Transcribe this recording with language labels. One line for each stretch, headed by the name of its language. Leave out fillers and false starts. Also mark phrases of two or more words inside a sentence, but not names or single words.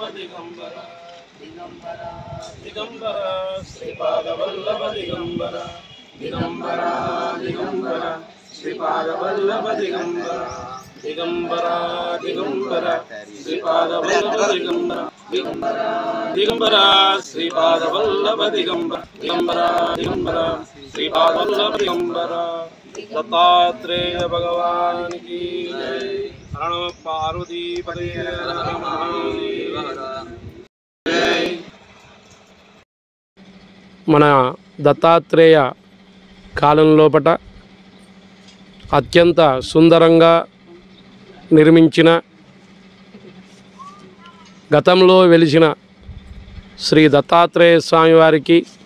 Sanskrit: दिगंबरा, दिगंबरा दिगंबरा श्रीपाद वल्लभ दिगंबरा, दिगंबरा दिगंबरा श्रीपाद वल्लभ दिगंबरा, दिगंबरा दिगंबरा श्रीपाद वल्लभ दिगंबरा, दिगंबरा दिगंबरा श्रीपाद वल्लभ दिगंबरा, दिगंबरा दिगंबरा श्रीपाद वल्लभ दिगंबरा।
Hindi: दत्तात्रेय भगवान की जय।
Sanskrit: हर नमः पार्वती पते हर महादेव जय।
Telugu: మన దత్తాత్రేయ కాలం లోపట అత్యంత సుందరంగా నిర్మించిన గతంలో వెలిసిన శ్రీ దత్తాత్రేయ స్వామి వారికి